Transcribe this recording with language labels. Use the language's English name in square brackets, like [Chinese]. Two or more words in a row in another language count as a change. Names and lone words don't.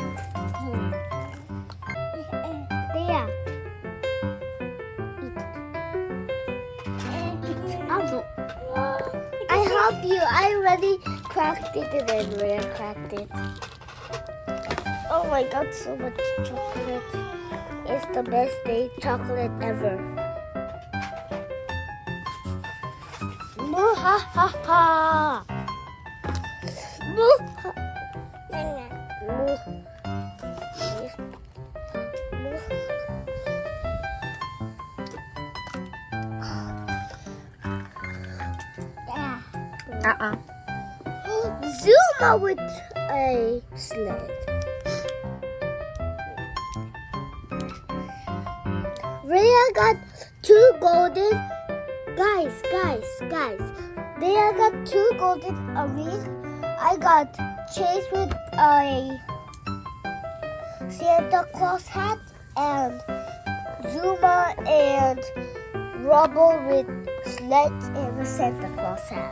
[English] There. I help you. I already cracked it and then Rhea cracked it. Oh my god, so much chocolate. It's the best day chocolate ever. Moo ha ha ha. Moo ha. Moo. Zuma with a sled. Rhea got 2 golden. Guys. Rhea got 2 golden, a ring, I got Chase with a Santa Claus hat and Zuma and Rubble with sleds and a Santa Claus hat.